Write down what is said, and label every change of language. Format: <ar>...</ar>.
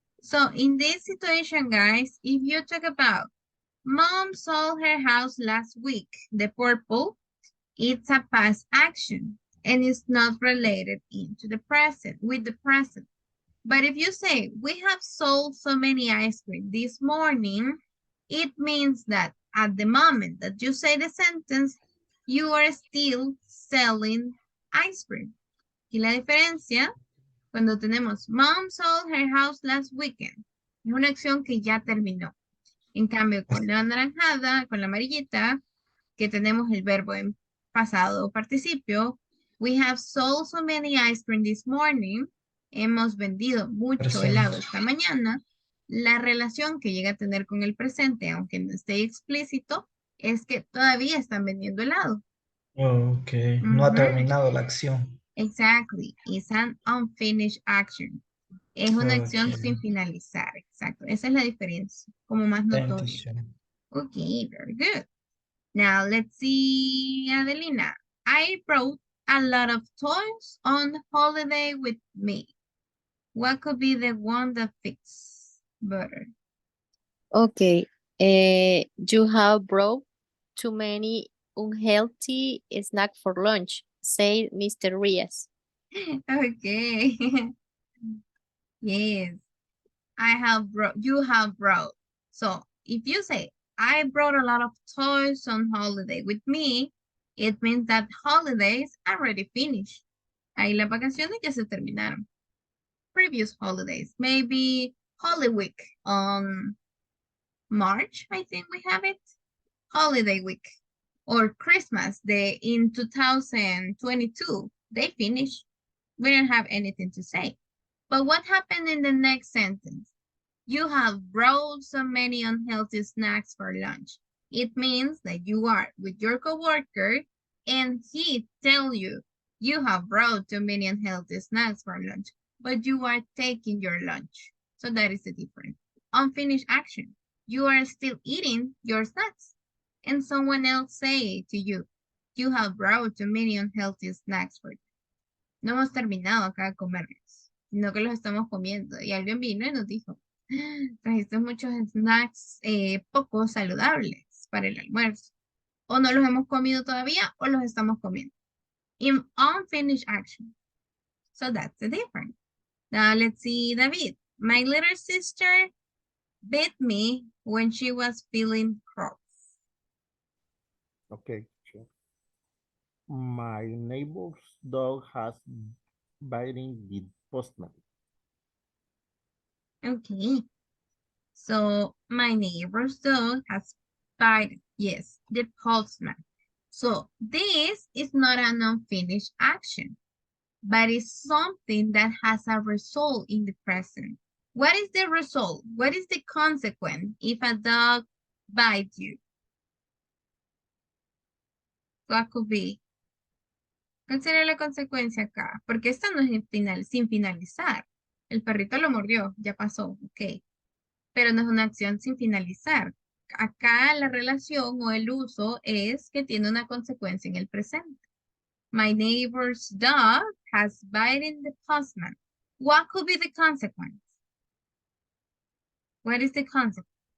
<en>So in this situation, guys, if you talk about mom sold her house last week, the purple, it's a past action and it's not related into the present, with the present. But if you say, we have sold so many ice cream this morning, it means that at the moment that you say the sentence, you are still selling ice cream.</en> <es>Y la diferencia, cuando tenemos</es> <en>mom sold her house last weekend,</en> <es>es una acción que ya terminó. En cambio, con la anaranjada, con la amarillita, que tenemos el verbo en pasado participio,</es> <en>we have sold so many ice cream this morning,</en> <es>hemos vendido mucho helado esta mañana, la relación que llega a tener con el presente, aunque no esté explícito, es que todavía están vendiendo helado. Okay, no ha terminado la acción.</es> <en>Exactly, it's an unfinished action.</en> <es>Es una acción</es> <en>Okay.</en> <es>sin finalizar, exacto. Esa es la diferencia, como más</es> <en>Thank you,</en> <es>notoria.</es> <en>sir. Okay, very good. Now let's see, Adelina. I brought a lot of toys on holiday with me. What could be the one that fits better? Okay. You have brought too many unhealthy snacks for lunch, said Mr. Rias. Okay. Yes. You have brought. So if you say, I brought a lot of toys on holiday with me, it means that holidays are already finished.</en> <es>Ahí las vacaciones ya se terminaron.</es> <en>Previous holidays, maybe Holy Week on March, I think we have it. Holiday week or Christmas in 2022, they finished. We don't have anything to say. But what happened in the next sentence? You have brought so many unhealthy snacks for lunch. It means that you are with your coworker and he tell you, you have brought too many unhealthy snacks for lunch, but you are taking your lunch. So that is the difference. Unfinished action. You are still eating your snacks. And someone else say to you, you have brought too many unhealthy snacks for you.</en> <es>No hemos terminado acá de comerlos, sino que los estamos comiendo. Y alguien vino y nos dijo, trajiste muchos snacks poco saludables para el almuerzo. O no los hemos comido todavía o los estamos comiendo.</es> <en>In unfinished action. So that's the difference. Now let's see, David. My little sister bit me when she was feeling cross. Okay, sure. My neighbor's dog has biting the postman. Okay. So my neighbor's dog has bitten, yes, the postman. So this is not an unfinished action, but it's something that has a result in the present. What is the result? What is the consequence if a dog bites you? What could be?</en> <es>¿Cuál sería la consecuencia acá? Porque esta no es sin finalizar. El perrito lo mordió, ya pasó, ok. Pero no es una acción sin finalizar. Acá la relación o el uso es que tiene una consecuencia en el presente.</es> <en>My neighbor's dog has bitten the postman. What could be the consequence? What is the consequence?</en>